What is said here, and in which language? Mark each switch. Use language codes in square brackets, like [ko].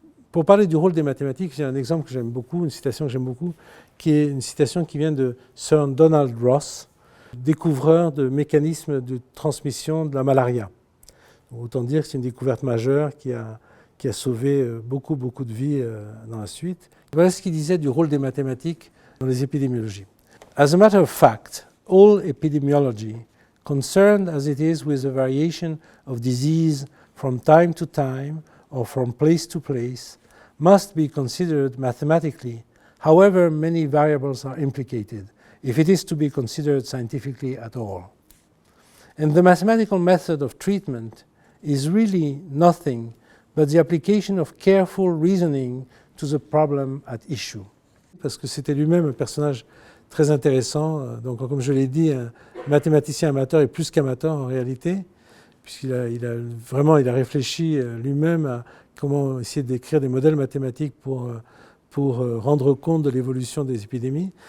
[fr] Pour parler du rôle des mathématiques, j'ai un exemple que j'aime beaucoup, une citation que j'aime beaucoup, qui est une citation qui vient de Sir Donald Ross, découvreur de mécanismes de transmission de la malaria. Autant dire que c'est une découverte majeure qui a sauvé beaucoup de vies dans la suite. Voilà ce qu'il disait du rôle des mathématiques dans les épidémiologies. [en] As a matter of fact, all epidemiology, concerned as it is with the variation of disease from time to time or from place to place, must be considered mathematically, however many variables are implicated, if it is to be considered scientifically at all. And the mathematical method of treatment is really nothing but the application of careful reasoning to the problem at issue. [fr] Parce que c'était lui-même un personnage très intéressant. Donc, comme je l'ai dit, un mathématicien amateur est plus qu'amateur en réalité, puisqu'il a réfléchi lui-même à comment essayer d'écrire des modèles mathématiques pour rendre compte de l'évolution des épidémies.